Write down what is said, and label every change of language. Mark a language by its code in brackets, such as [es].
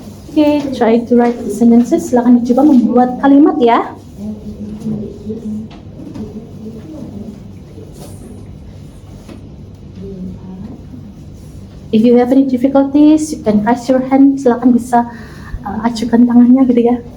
[en] Okay, try to write sentences. [id] Silakan dicoba membuat kalimat ya. [en] If you have any difficulties, you can raise your hand. [id] Silakan bisa ajukan tangannya gitu ya.